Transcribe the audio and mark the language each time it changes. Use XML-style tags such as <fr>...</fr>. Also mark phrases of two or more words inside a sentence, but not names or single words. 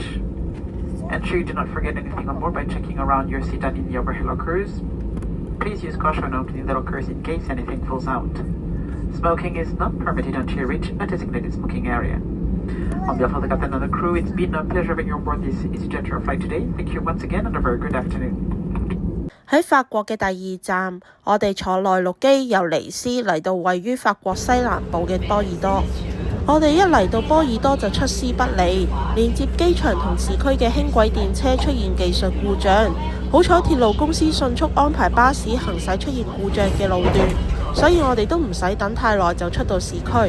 <en>Ensure you do not forget anything on board by checking around your seat and in the overhead lockers. Please use caution when opening the lockers in case anything falls out. Smoking is not permitted until you reach a designated smoking area. On behalf of the captain and the crew, it's been a pleasure having you on board this EasyJet Air flight today. Thank you once again and a very good afternoon.</en> <yue>喺法國嘅第二站，我哋坐內陸機由尼斯嚟到位於法國西南部嘅波爾多。我哋一嚟到波爾多就出師不利，連接機場同市區嘅輕軌電車出現技術故障，好彩鐵路公司迅速安排巴士行駛出現故障嘅路段，所以我哋都唔使等太耐就出到市區。</yue>